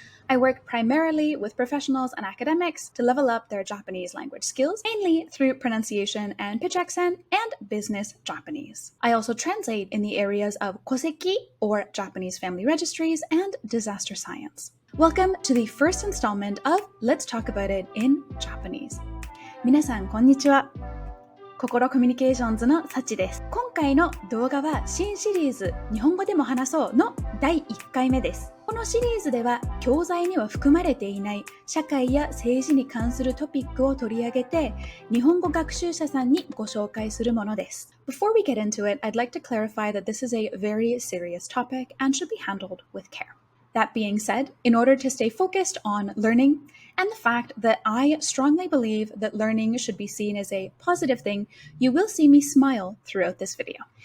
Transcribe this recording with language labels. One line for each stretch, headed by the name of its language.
English: I work primarily with professionals and academics to level up their Japanese language skills, mainly through pronunciation and pitch accent and business Japanese. I also translate in the areas of koseki, or Japanese family registries, and disaster science. Welcome to the first installment of Let's Talk About It in Japanese.
Japanese: 皆さん、こんにちは。 Kokoro Communications のサチです。今回の動画は新シリーズ日本語でも話そうの第1回目です。このシリーズでは教材には含まれていない社会や政治に関するトピックを取り上げて日本語学習者さんにご紹介するものです。
English: Before we get into it, I'd like to clarify that this is a very serious topic and should be handled with care. That being said, in order to stay focused on learning and the fact that I strongly believe that learning should be seen as a positive thing, you will see me smile throughout this video.